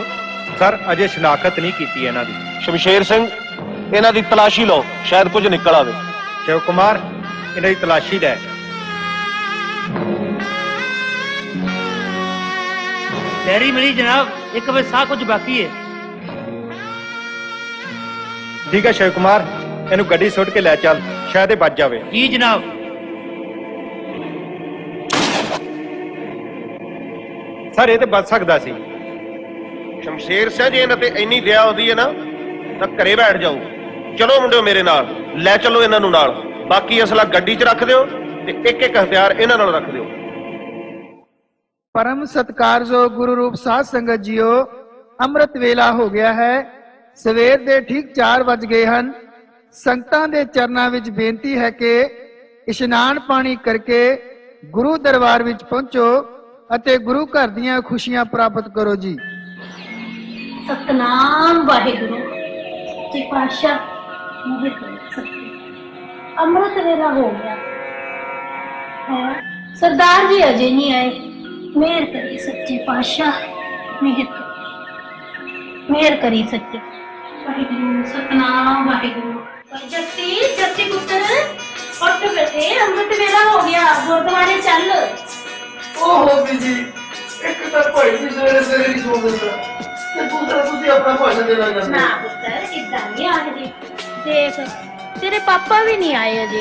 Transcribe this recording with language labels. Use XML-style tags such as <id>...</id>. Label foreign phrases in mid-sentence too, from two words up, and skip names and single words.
<pa>ਸਰ ਅਜੇ ਸ਼ਨਾਖਤ ਨਹੀਂ ਕੀਤੀ ਇਹਨਾਂ ਦੀ। ਸ਼ਮਸ਼ੇਰ ਸਿੰਘ, ਇਹਨਾਂ ਦੀ ਤਲਾਸ਼ੀ ਲਓ, ਸ਼ਾਇਦ ਕੁਝ ਨਿਕਲ ਆਵੇ। ਸ਼ਿਵ ਕੁਮਾਰ, ਇਹਨਾਂ ਦੀ ਤਲਾਸ਼ੀ ਲੈ। ਡੈਰੀ ਮਿਲੀ ਜਨਾਬ, ਇੱਕ ਵੇ ਸਾਹ ਕੁਝ ਬਾਕੀ ਹੈ। ਠੀਕ ਹੈ ਸ਼ਿਵ ਕੁਮਾਰ, ਇਨੂੰ ਗੱਡੀ ਸੁੱਟ ਕੇ ਲੈ ਚੱਲ, ਸ਼ਾਇਦ ਯੇ ਬਚ ਜਾਵੇ। ਜੀ ਜਨਾਬ। ਸਰ ਯੇ ਤੋ ਬਚ ਸਕਤਾ ਸੀ। ਸ਼ਮਸ਼ੇਰ ਸਿੰਘ ਜੀ ਇਹਨਾਂ ਤੇ ਇੰਨੀ ਦਇਆ ਆਉਂਦੀ ਹੈ ਨਾ ਤਾਂ ਘਰੇ ਬੈਠ ਜਾਓ। ਚਲੋ ਮੁੰਡਿਓ ਮੇਰੇ ਨਾਲ, ਲੈ ਚਲੋ ਇਹਨਾਂ ਨੂੰ ਨਾਲ। ਬਾਕੀ ਅਸਲਾ ਗੱਡੀ 'ਚ ਰੱਖ ਦਿਓ ਤੇ ਇੱਕ ਇੱਕ ਹਥਿਆਰ ਇਹਨਾਂ ਨਾਲ ਰੱਖ ਦਿਓ। ਪਰਮ ਸਤਿਕਾਰਯੋਗ ਗੁਰੂ ਰੂਪ ਸਾਧ ਸੰਗਤ ਜੀਓ, ਅੰਮ੍ਰਿਤ ਵੇਲਾ ਹੋ ਗਿਆ ਹੈ। ਸਵੇਰ ਦੇ ਠੀਕ 4 ਵੱਜ ਗਏ ਹੈਂ। ਸੰਗਤਾਂ ਦੇ ਚਰਨਾਂ ਵਿਚ ਬੇਨਤੀ ਹੈ ਕਿ ਇਸ਼ਨਾਨ ਪਾਣੀ ਕਰਕੇ ਗੁਰੂ ਦਰਬਾਰ ਵਿਚ ਪਹੁੰਚੋ ਅਤੇ ਗੁਰੂ ਘਰ ਦੀਆਂ ਖੁਸ਼ੀਆਂ ਪ੍ਰਾਪਤ ਕਰੋ ਜੀ। ਸਤਿਨਾਮ ਵਾਹਿਗੁਰੂ ਜੀ ਪਾਤਸ਼ਾਹ, ਅੰਮ੍ਰਿਤ ਵੇਲਾ ਹੋ ਗਿਆ ਹੈ। ਸਰਦਾਰ ਜੀ ਅਜੇ ਨਹੀਂ ਆਏ, ਮੇਹਰ ਕਰੀਂ ਸੱਚੇ ਪਾਤਸ਼ਾਹ, ਮੇਹਰ ਕਰੀਂ ਸੱਚੇ ਵਾਹਿਗੁਰੂ। ਸਤਿਨਾਮ ਵਾਹਿਗੁਰੂ। ਜੱਸੀ ਜੱਸੀ ਪੁੱਤਰ ਉੱਠ ਬੈਠੇ, ਅੰਮ੍ਰਿਤ ਵੇਲਾ ਹੋ ਗਿਆ, ਗੁਰਦੁਆਰੇ ਚੱਲ। ਓਹੋ ਬੀਜੀ, ਇੱਕ ਤੋ ਭਾਈ ਭੀ ਸਵੇਰੇ ਸਵੇਰੇ ਨਹੀਂ ਸੌਣ ਦੇਂਦਾ ਤੇ ਦੂਜਾ ਤੁਸੀ ਆਪਣਾ ਭਾਸ਼ਣ ਦੇਣਾ ਕਰਦੇ। ਨਾ ਪੁੱਤਰ ਕਿੱਦਾਂ ਨਹੀਂ ਆਖਦੀ, ਦੇਖ ਤੇਰੇ ਪਾਪਾ ਭੀ ਨਹੀਂ ਆਏ ਅਜੇ।</pa>